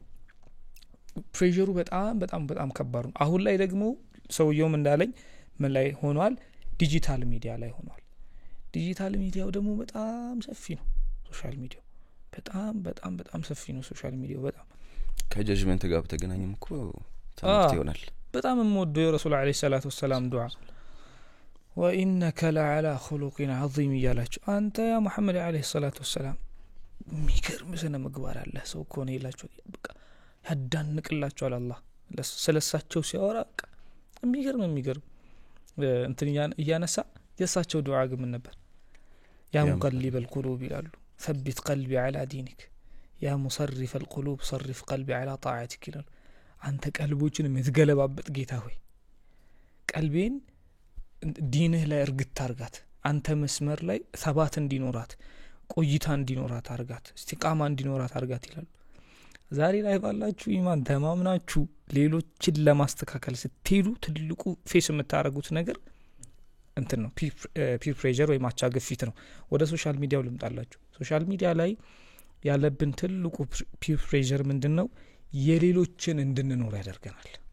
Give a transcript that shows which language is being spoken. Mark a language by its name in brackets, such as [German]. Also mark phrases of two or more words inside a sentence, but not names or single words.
[Amharic] ፕሬሸሩ በጣም በጣም በጣም ከባድ ነው አሁን ላይ ደግሞ ሰውየውም እንዳለኝ ምን ላይ ሆኗል [English] digital media [Amharic] ላይ ሆኗል [English] digital media [Amharic] ደግሞ በጣም ሰፊ ነው [English] social media [Amharic] በጣም በጣም በጣም ሰፊ ነው [English] social media [Amharic] በጣም ከጀጅመንት ጋር በተገናኘም እኮ ትምህርት ይሆናል በጣም የምወደው የረሱል [Arabic] عليه الصلاة والسلام [Amharic] ዱዓ [Arabic] وإنك لعلى خلق عظيم [Amharic] ያላችሁ አንተ ያ መሐመድ [Arabic] عليه الصلاة والسلام [Amharic] የሚገርም ስነ ምግባር አለ ሰው እኮ ነው ይላችሁ በቃ ያዳንቅላችኋል አላህ ስለሳቸው ሲያወራ የሚገርም እንትን እያነሳ የሳቸው ዱዓ ግን ነበር [Arabic] يا مقلب القلوب [Amharic] ይላሉ [Arabic] ثبت قلبي على دينك يا مصرف القلوب صرف قلبي على طاعتك [Amharic] ይላሉ አንተ ቀልቦችን የምትገለባበት ጌታ ሆይ ቀልቤን ዲንህ ላይ እርግጥ አርጋት አንተ መስመር ላይ ثبات እንዲኖራት ቆይታ እንዲኖራት አርጋት እስቲቃማ እንዲኖራት አርጋት ይላሉ ዛሬ ላይ ባላችሁ ኢማን ተማምናችሁ ሌሎችን ለማስተካከል ስትሄዱ ትልቁ ፌስ የምታረጉት ነገር እንትን ነው [English] peer pressure [Amharic] ወይ ማቻ ግፊት ነው ወደ [English] social media [Amharic] ልምጣላችሁ [English] social media [Amharic] ላይ ያለብን ትልቁ [English] peer pressure [Amharic] ምንድነው የሌሎችን እንድንኖር ያደርገናል